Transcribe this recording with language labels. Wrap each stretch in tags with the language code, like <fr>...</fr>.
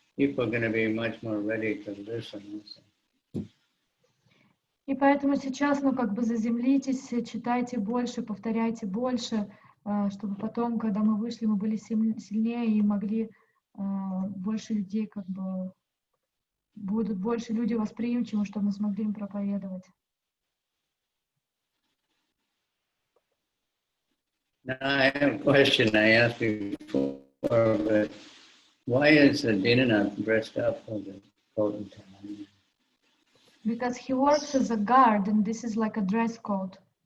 <en>People are going to be much more ready to listen.</en> <ru>И поэтому сейчас, заземлитесь, читайте больше, повторяйте больше, чтобы потом, когда мы вышли, мы были сильнее и могли больше людей, будут больше люди восприимчивы, чтобы мы смогли им проповедовать.</ru> <en>Now, I have a question I asked before, but why is Dinanath dressed up as a potentate? Because he works as a guard, and this is like a dress code.</en>